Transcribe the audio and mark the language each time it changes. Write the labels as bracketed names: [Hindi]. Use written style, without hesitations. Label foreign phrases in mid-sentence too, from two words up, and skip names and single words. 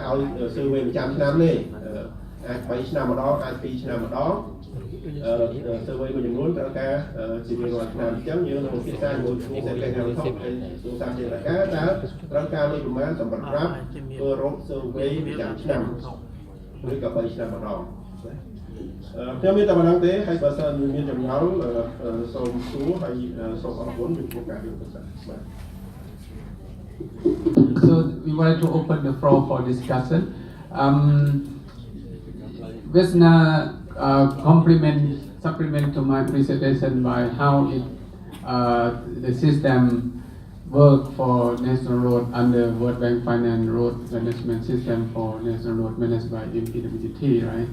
[Khmer] ឲ្យ survey ប្រចាំឆ្នាំទេអាច3ឆ្នាំម្ដងអាច2ឆ្នាំម្ដងsurvey មួយចំនួនត្រូវការជារៀងរាល់ឆ្នាំអញ្ចឹងយើងនឹងពិភាក្សាជាមួយគ្រូសេដ្ឋកិច្ចនិងវត្ថុហើយសួរតាមជាការតើត្រូវការលុយប្រមាណសម្រាប់ធ្វើរោគ survey ប្រចាំឆ្នាំឬក៏3ឆ្នាំម្ដងខ្ញុំមានតែប៉ុណ្្នឹងទេហើយបើសិនមានចំណងសូមសួរហើយសូមអរគុណចំពោះការយកប្រសាសន៍បាទ [English] So we wanted to open the floor for discussion. Vesna supplement to my presentation by how the system work for National Road under World Bank Finance Road Management System for National Road managed by MPWT, right?